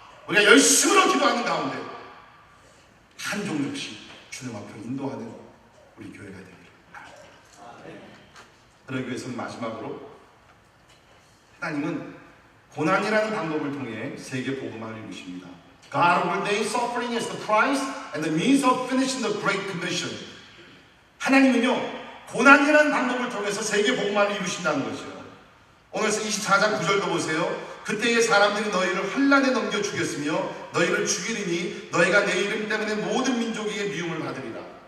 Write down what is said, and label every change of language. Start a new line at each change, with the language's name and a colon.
Korean: 우리가 열심으로 기도하는 가운데 한 종족씩 주님 앞으로 인도하는 우리 교회가 되기를 바랍니다. 그러기 위해서는 마지막으로 하나님은 고난이라는 방법을 통해 세계 복음화를 이루십니다.
English: God ordained suffering as the price and the means of finishing the Great Commission.
Korean: 하나님은요, 고난이라는 방법을 통해서 세계 복음화를 이루신다는 거죠. 오늘 24장 9절도 보세요. 그때의 사람들이 너희를 환난에 넘겨 죽였으며 너희를 죽이리니 너희가 내 이름 때문에 모든 민족에게 미움을 받으리라.